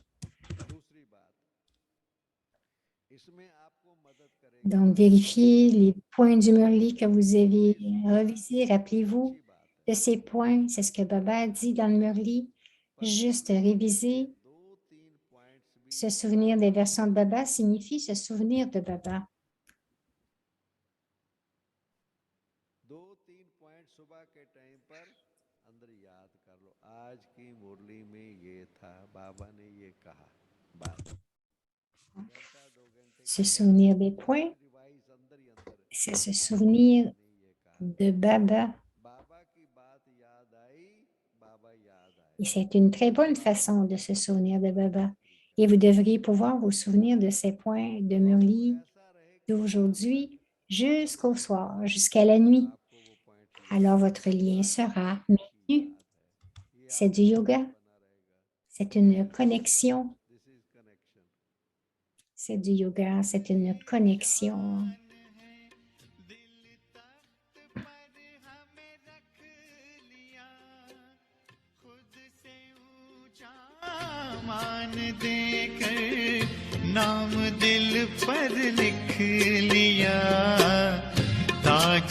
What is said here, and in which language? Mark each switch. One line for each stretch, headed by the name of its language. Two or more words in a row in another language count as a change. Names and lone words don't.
French: Donc, vérifiez les points du Murli que vous avez revisés. Rappelez-vous de ces points. C'est ce que Baba a dit dans le Murli. Juste réviser. Se souvenir des versions de Baba signifie se souvenir de Baba.
Hindi: 2-3 पॉइंट सुबह के टाइम पर अंदर याद कर लो, आज की मुरली में ये था, बाबा ने ये कहा।
French: Se souvenir des points, c'est se souvenir de Baba. Et c'est une très bonne façon de se souvenir de Baba. Et vous devriez pouvoir vous souvenir de ces points de Murli d'aujourd'hui jusqu'au soir, jusqu'à la nuit. Alors votre lien sera maintenu. C'est du yoga. C'est une connexion. C'est du yoga, c'est une connexion.
Hindi: मान देकर नाम दिल पर लिख लिया, ताज